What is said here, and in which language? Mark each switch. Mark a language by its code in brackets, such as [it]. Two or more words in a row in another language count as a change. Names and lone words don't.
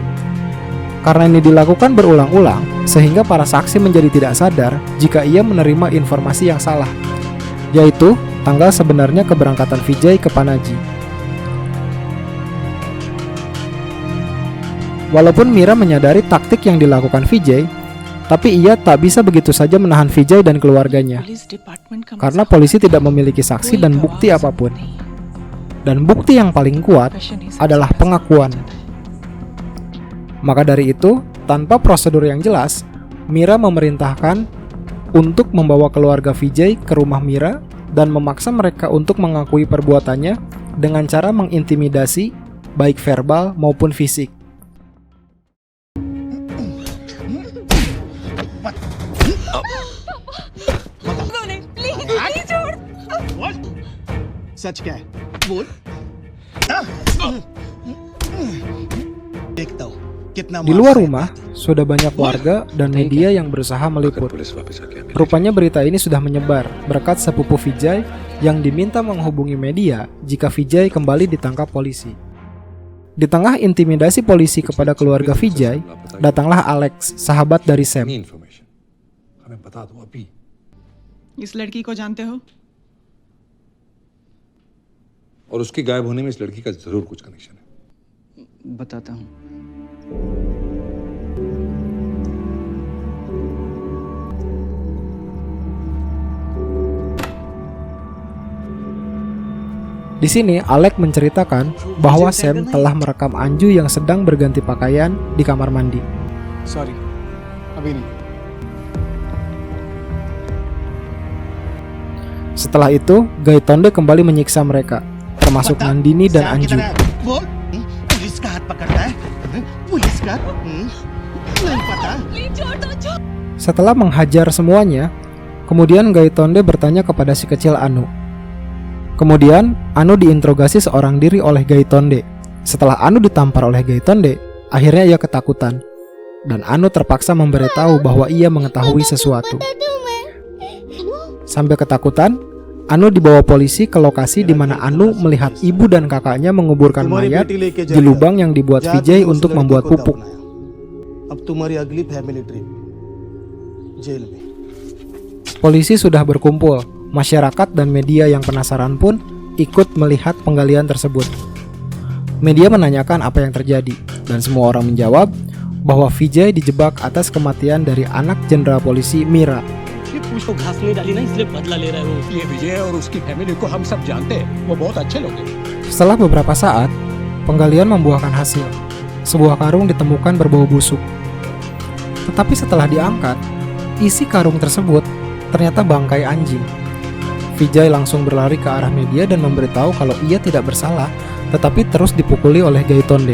[id] Karena ini dilakukan berulang-ulang, sehingga para saksi menjadi tidak sadar jika ia menerima informasi yang salah, yaitu tanggal sebenarnya keberangkatan Vijay ke Panaji. Walaupun Mira menyadari taktik yang dilakukan Vijay, Tapi ia tak bisa begitu saja menahan Vijay dan keluarganya, [en] police department [hi] का [id] karena [hi] मजाक [id] polisi tidak memiliki saksi [hi] कोई [id] dan [hi] गवाह [id] bukti [hi] हो [id] apapun. [hi] सकता नहीं। [id] Dan bukti yang paling kuat [hi] Confession ही सबसे [id] adalah [hi] पैसा [id] pengakuan. [hi] कमाया जाता है। [id] Maka dari itu, tanpa prosedur yang jelas, Mira memerintahkan untuk membawa keluarga Vijay ke rumah Mira dan memaksa mereka untuk mengakui perbuatannya dengan cara mengintimidasi, baik verbal maupun fisik. [hi] सच क्या है बोल देखता हूँ कितना [id] Di luar rumah, sudah banyak warga dan media yang berusaha meliput. [hi] पुलिस वापस आके हमें [id] Rupanya berita ini sudah menyebar berkat sepupu Vijay yang diminta menghubungi media jika Vijay kembali ditangkap polisi. Di tengah intimidasi polisi kepada keluarga Vijay, datanglah Alex, sahabat dari Sam. [hi] नहीं इन्फॉर्मेशन हमें बता दो अभी इस लड़की को जानते हो? और उसके गायब होने में इस लड़की का जरूर कुछ कनेक्शन है बताता हूँ। [id] Di sini, Alex menceritakan bahwa Sam telah merekam Anju yang sedang berganti pakaian di kamar mandi. [hi] सॉरी अभी नहीं [id] Setelah itu, Gaitonde kembali menyiksa mereka, termasuk Nandini dan Anju. [hi] बोल पुलिस का हाथ पकड़ता है पुलिस का नहीं पता [id] Setelah menghajar semuanya, kemudian Gaitonde bertanya kepada si kecil Anu. Kemudian, Anu diinterogasi seorang diri oleh Gaitonde. Setelah Anu ditampar oleh Gaitonde, akhirnya ia ketakutan. Dan Anu terpaksa memberitahu bahwa ia mengetahui sesuatu. Sambil ketakutan, Anu dibawa polisi ke lokasi di mana Anu melihat ibu dan kakaknya menguburkan mayat di lubang yang dibuat Vijay untuk membuat pupuk. [hi] अब तुम्हारी अगली [en] family trip [hi] जेल में [id] Polisi sudah berkumpul, masyarakat dan media yang penasaran pun ikut melihat penggalian tersebut. Media menanyakan apa yang terjadi, dan semua orang menjawab bahwa Vijay dijebak atas kematian dari anak jenderal polisi Mira. [hi] उसको घास नहीं डाली ना इसलिए बदला ले रहा है वो ये विजय और उसकी फैमिली को हम सब जानते हैं, वो बहुत अच्छे लोग हैं। [id] Setelah beberapa saat, penggalian membuahkan hasil. Sebuah karung ditemukan berbau busuk. Tetapi setelah diangkat, isi karung tersebut ternyata bangkai anjing. Vijay langsung berlari ke arah media dan memberitahu kalau ia tidak bersalah, tetapi terus dipukuli oleh Gaitonde.